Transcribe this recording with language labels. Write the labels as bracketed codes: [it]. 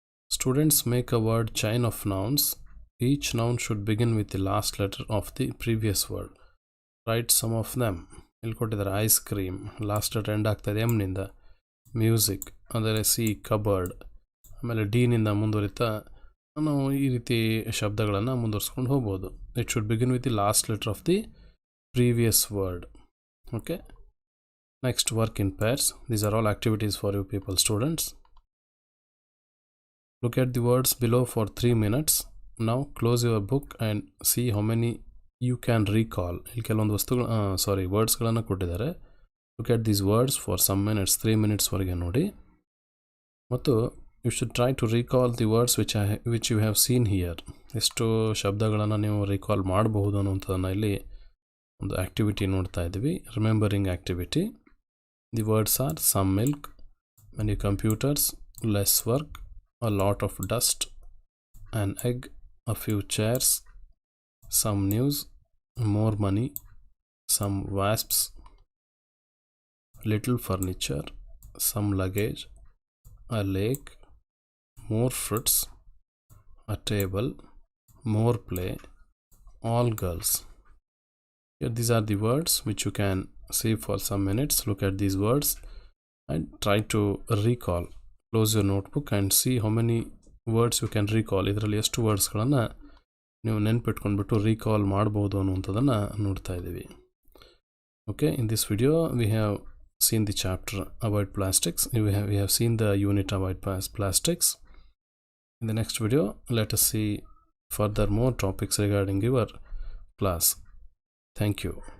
[en] Students make a word chain of nouns. Each noun should begin with the last letter of the previous word. Write some of them. [kn] ಇಲ್ಲಿ ಕೊಟ್ಟಿದ್ದಾರೆ ice cream, last letter end ಆಗ್ತಾಯಿದೆ M ನಿಂದ. Music, ಅಂದರೆ C, cupboard, ಆಮೇಲೆ D ನಿಂದ ಮುಂದುವರಿತಾ ನಾವು ಈ ರೀತಿ ಶಬ್ದಗಳನ್ನು ಮುಂದುವರಿಸ್ಕೊಂಡು ಹೋಗ್ಬೋದು. [en] It should begin with the last letter of the previous word. Okay. Next, work in pairs. These are all activities for you people, students. Look at the words below for 3 minutes. Now close your book and see how many you can recall. [kn] ಇಲ್ಲಿ ಕೆಲವೊಂದು ವರ್ಡ್ಸ್ಗಳನ್ನು ಕೊಟ್ಟಿದ್ದಾರೆ. [en] Look at these words for some minutes, 3 minutes [kn] ವರೆಗೆ ನೋಡಿ. ಮತ್ತು [en] you should try to recall the words which you have seen here. [kn] ಎಷ್ಟು ಶಬ್ದಗಳನ್ನು ನೀವು recall ಮಾಡಬಹುದು ಅನ್ನುವಂಥದ್ದನ್ನು ಇಲ್ಲಿ ಒಂದು ಆಕ್ಟಿವಿಟಿ ನೋಡ್ತಾ ಇದ್ದೀವಿ. [en] Remembering activity. The words are some milk, many computers, less work, a lot of dust, an egg, a few chairs, some news, more money, some wasps, little furniture, some luggage, a lake, more fruits, a table, more play, all girls. Here these are the words which you can see for some minutes. Look at these words and try to recall. Close your notebook and see how many words you can recall. [kn] ಇದರಲ್ಲಿ ಎಷ್ಟು ವರ್ಡ್ಸ್ಗಳನ್ನು ನೀವು ನೆನಪಿಟ್ಕೊಂಡ್ಬಿಟ್ಟು recall ಮಾಡ್ಬೋದು ಅನ್ನುವಂಥದ್ದನ್ನು ನೋಡ್ತಾ ಇದ್ದೀವಿ. [en] Okay, in this video we have seen the chapter about plastics. We have seen the unit about plastics. In the next video, let us see further more topics regarding your class. Thank you.